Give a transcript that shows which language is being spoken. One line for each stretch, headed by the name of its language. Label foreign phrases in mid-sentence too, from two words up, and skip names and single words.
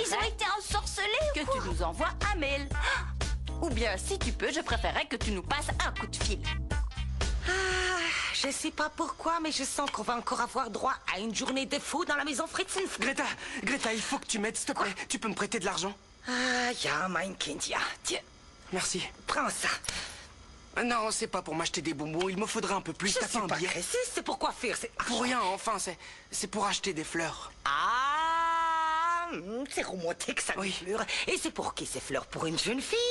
French: Ils ont été ensorcelés que ou quoi? tu nous envoies un mail. Ou bien, si tu peux, je préférerais que tu nous passes un coup de fil. Je sais pas pourquoi, mais je sens qu'on va encore avoir droit à une journée de fou dans la maison Fritzenf. Greta, il faut que tu m'aides, s'il te plaît. Tu peux me prêter de l'argent?
German: Ah, ja, mein Kind, ja.
French: Tiens, Merci. prends ça. Non, c'est pas pour m'acheter des bonbons. Il me faudrait un peu plus. Je T'as suis pas un pas billet? pressée, c'est pour quoi faire, c'est... Pour rien, enfin, c'est pour acheter des fleurs. Ah, c'est remonté que ça me fleur. Et c'est pour qui ces fleurs? Pour une jeune fille?